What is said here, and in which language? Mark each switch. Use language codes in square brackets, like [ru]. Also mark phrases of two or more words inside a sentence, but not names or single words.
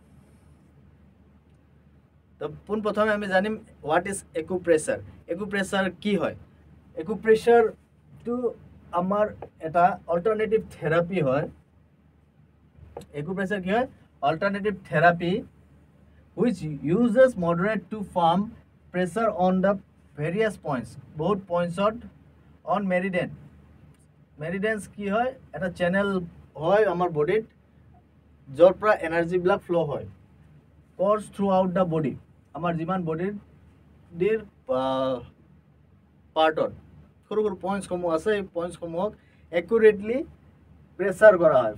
[as] তো পোনপ্ৰথমে আমি জানিম [en] what is acupressure. [as] একুপ্ৰেছাৰ কি হয়? একুপ্ৰেছাৰটো আমাৰ এটা [en] alternative therapy [as] হয়। একুপ্ৰেছাৰ কি হয়? [en] alternative therapy which uses moderate to firm pressure on the various points, [as] বহুত পইণ্টছত [en] on meridian। [as] মেৰিডিয়ানছ কি হয়? এটা চেনেল হয় আমাৰ বডিত, য'ৰ পৰা এনাৰ্জিবিলাক ফ্ল' হয়, [en] courses throughout the body. [as] আমাৰ যিমান বডিৰ পাৰ্টত সৰু সৰু পইণ্টছসমূহ আছে, এই পইণ্টছসমূহক একুৰেটলি প্ৰেছাৰ কৰা হয়।